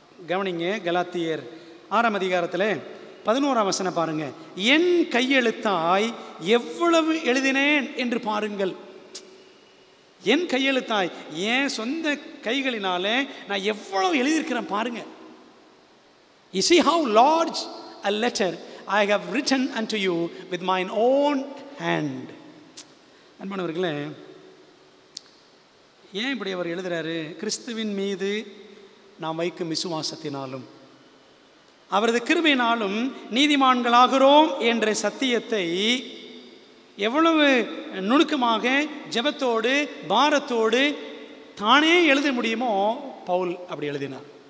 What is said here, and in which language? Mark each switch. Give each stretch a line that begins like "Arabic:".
Tamil: கவனிங்க, கலாத்தியர் 6ஆம் அதிகாரத்தில் 11ஆம் வசனம் பாருங்க. என் கையெழுத்தாய் எவ்வளவு எழுதினேன் என்று பாருங்கள். என் கையெழுத்தாய், என் சொந்த கைகளினாலே நான் எவ்வளவு எழுதியிருக்கிறேன் பாருங்க.
English: You see how large a letter I have written unto you with mine own hand.
Tamil: அன்பானவர்களே, ஏன் இப்படி அவர் எழுதுறாரு? கிறிஸ்துவின் மீது நாம் வைக்கும் விசுவாசத்தினாலும் அவரது கிருபையினாலும் நீதிமான்களாகிறோம் என்ற சத்தியத்தை எவ்வளவு நுணுக்கமாக ஜெபத்தோடு பாரத்தோடு தானே எழுத முடியுமோ பவுல் அப்படி எழுதினார்.